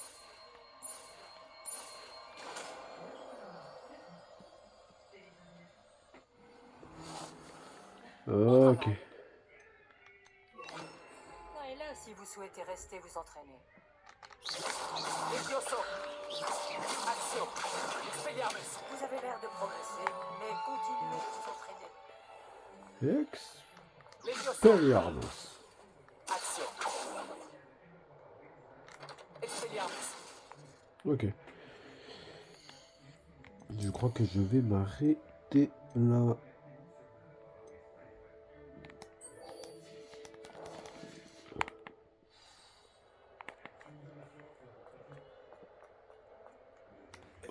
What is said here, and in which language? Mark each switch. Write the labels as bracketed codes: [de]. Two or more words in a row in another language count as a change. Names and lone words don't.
[fr] Ok. Là et là, si vous souhaitez rester vous entraîner. Levioso. Action. Expelliarmus. Vous avez l'air de progresser, mais continuez de vous entraîner. Levioso. Expelliarmus. Action. Expelliarmus. Ok. Je crois que je vais m'arrêter là. Tu as